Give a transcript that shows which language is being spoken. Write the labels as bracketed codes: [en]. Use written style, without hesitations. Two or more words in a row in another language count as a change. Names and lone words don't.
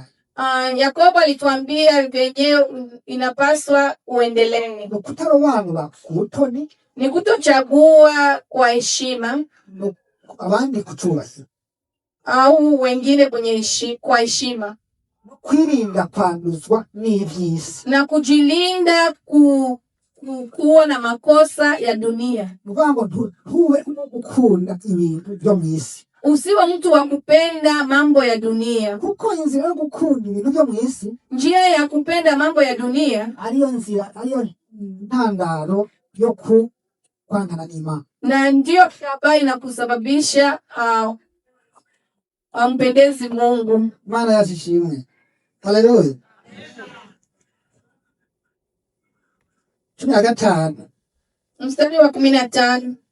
[sw] Yakobo alituambia venye inapaswa uendelee. [rn] Kutarobanura kutoni [sw] ni kutochagua kwa heshima abandi kutubaza au wengine kwa heshima, [rn] kwirinda kwanduzwa n'ivyisi [sw] na kujilinda kuwa na makosa ya dunia. [rn] Ngo huwe gukunda ibintu byo mwisi. [sw] Usiwe mtu wa kupenda mambo ya dunia. [rn] Kuko inzira yo gukunda ibintu byo mwisi, [sw] njia ya kupenda mambo ya dunia [rn] ariyo ntandaro yo kwangana n'Imana, [sw] na ndio sababu inakusababisha ampendezi Mungu. [rn] Imana yashimwe. Haleluya. [sw] 15. Mstari wa 15.